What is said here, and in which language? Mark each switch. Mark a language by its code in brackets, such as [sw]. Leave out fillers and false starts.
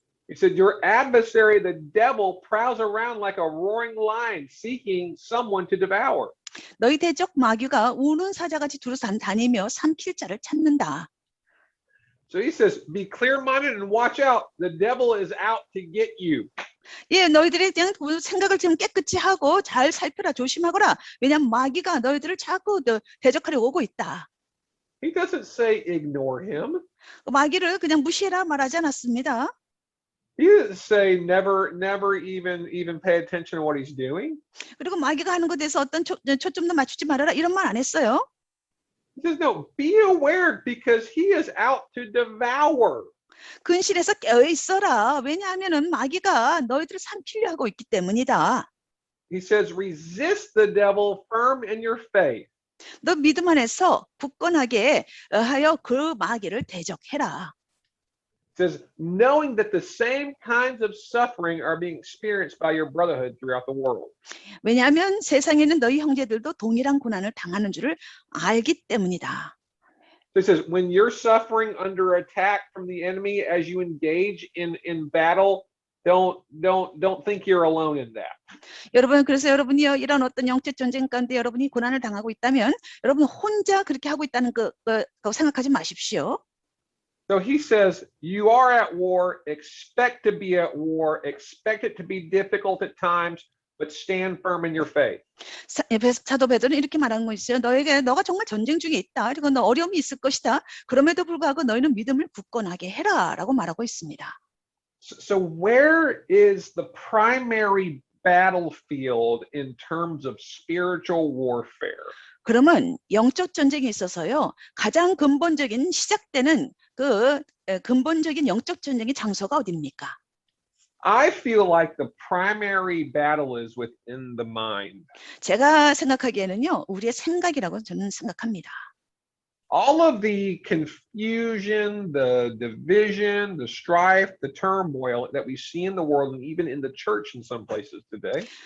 [en] He said, "Your adversary, the devil, prowls around like a roaring lion, seeking someone to devour." [ko] 너희 대적 마귀가 우는 사자같이 두루 다니며 삼킬 자를 찾는다. [en] So he says, "Be clear-minded and watch out. The devil is out to get you." [ko] 예, 너희들이 그냥 생각을 좀 깨끗이 하고 잘 살펴라, 조심하거라. 왜냐하면 마귀가 너희들을 자꾸 대적하려 오고 있다. [en] He doesn't say ignore him. [ko] 마귀를 그냥 무시해라 말하지 않았습니다. [en] He doesn't say never even pay attention to what he's doing. [ko] 그리고 마귀가 하는 것에 대해서 어떤 초점도 맞추지 말아라 이런 말 안 했어요. [en] He says, "No, be aware because he is out to devour." [ko] 근실에서 깨어 있어라. 왜냐하면은 마귀가 너희들을 삼키려 하고 있기 때문이다. [en] He says, "Resist the devil firm in your faith." [ko] 너 믿음 안에서 굳건하게 하여 그 마귀를 대적해라. [en] It says, knowing that the same kinds of suffering are being experienced by your brotherhood throughout the world. [ko] 왜냐하면 세상에 있는 너희 형제들도 동일한 고난을 당하는 줄을 알기 때문이다. [en] So it says, when you're suffering under attack from the enemy as you engage in battle, don't think you're alone in that. [ko] 여러분, 그래서 여러분이요, 이런 어떤 영적 전쟁 가운데 여러분이 고난을 당하고 있다면 여러분 혼자 그렇게 하고 있다는 거 생각하지 마십시오. [en] So he says, you are at war, expect to be at war, expect it to be difficult at times, but stand firm in your faith. [ko] 사도 베드로는 이렇게 말하는 거 있어요. 너가 정말 전쟁 중에 있다. 그리고 너 어려움이 있을 것이다. 그럼에도 불구하고 너희는 믿음을 굳건하게 해라라고 말하고 있습니다. [en] So where is the primary battlefield in terms of spiritual warfare? [ko] 그러면 영적 전쟁에 있어서요, 가장 근본적인 시작되는 그 근본적인 영적 전쟁의 장소가 어디입니까? [en] I feel like the primary battle is within the mind. [ko] 제가 생각하기에는요, 우리의 생각이라고 저는 생각합니다. [en] All of the confusion, the division, the strife, the turmoil that we see in the world and even in the church in some places today.